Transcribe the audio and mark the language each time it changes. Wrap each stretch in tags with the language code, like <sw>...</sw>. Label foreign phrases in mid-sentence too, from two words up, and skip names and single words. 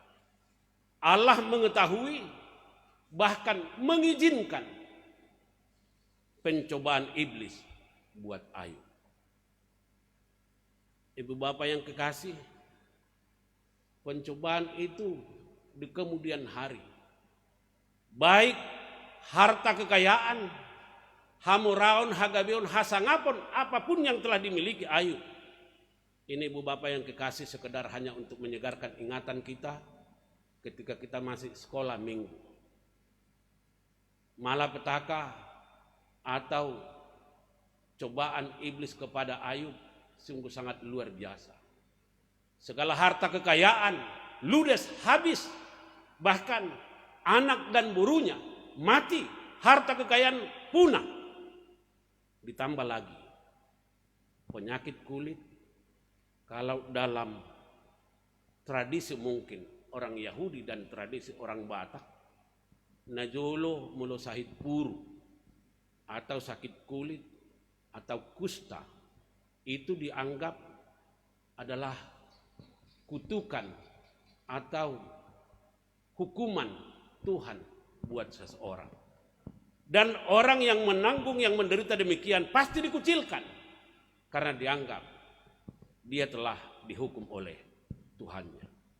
<id>Allah mengetahui, bahkan mengizinkan pencobaan iblis buat Ayub. Ibu bapak yang kekasih, pencobaan itu di kemudian hari, baik harta kekayaan,</id> <bbc>hamuraon, hagabeon, hasangapon,</bbc> <id>apapun yang telah dimiliki Ayub. Ini ibu bapak yang kekasih sekedar hanya untuk menyegarkan ingatan kita ketika kita masih sekolah minggu. Malapetaka atau cobaan iblis kepada Ayub sungguh sangat luar biasa. Segala harta kekayaan ludes, habis, bahkan anak dan burunya mati, harta kekayaan punah. Ditambah lagi penyakit kulit, kalau dalam tradisi mungkin orang Yahudi dan tradisi orang Batak,</id> <bbc>najolo mulo sahit puru</bbc> <id>atau sakit kulit atau kusta itu dianggap adalah kutukan atau hukuman Tuhan buat seseorang. Dan orang yang menanggung, yang menderita demikian pasti dikucilkan karena dianggap dia telah dihukum oleh Tuhannya.</id>